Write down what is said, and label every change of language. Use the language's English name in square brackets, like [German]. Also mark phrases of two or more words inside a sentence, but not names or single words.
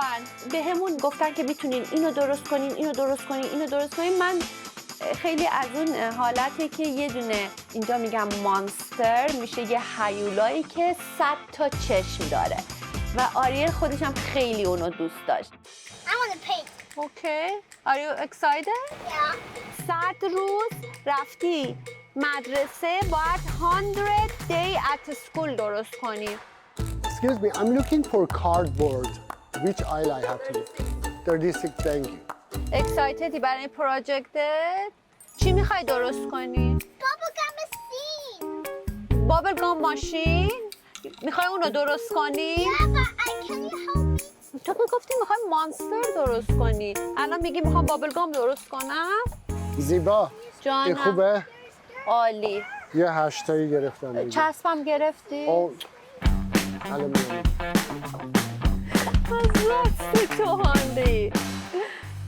[Persian] بهمون گفتن که میتونین اینو درست کنین، اینو درست کنین، اینو درست کنین. من خیلی از اون حالتی که یه دونه اینجا میگم مانستر میشه یه هیولایی که 100 تا چشم داره و آریل خودش هم خیلی اونو دوست داشت. [English] I want to paint. Okay. Are you excited? Yeah. [Persian] 100 روز رفتی مدرسه باید [English] 100 day at school [Persian] درست کنی. [English] Excuse me, I'm looking for cardboard. Which aisle I have to? 36, thank you. [Persian] اکسایتدی برای این پروژکتت؟ چی میخوای درست کنی؟ [English] Bubblegum machine. bubble gum machine? [Persian] میخوای اونو درست کنی؟ [English] Yeah, but can you help me? [Persian] تو که گفتی میخوای مانستر درست کنی. الان میگی میخوام [English] bubble gum [Persian] درست کنم؟ زیبا جانم. این خوبه؟ عالی. یه 8 تایی گرفتم دیگه. چسبم گرفتی؟ الان میام. از راست تو هاندی.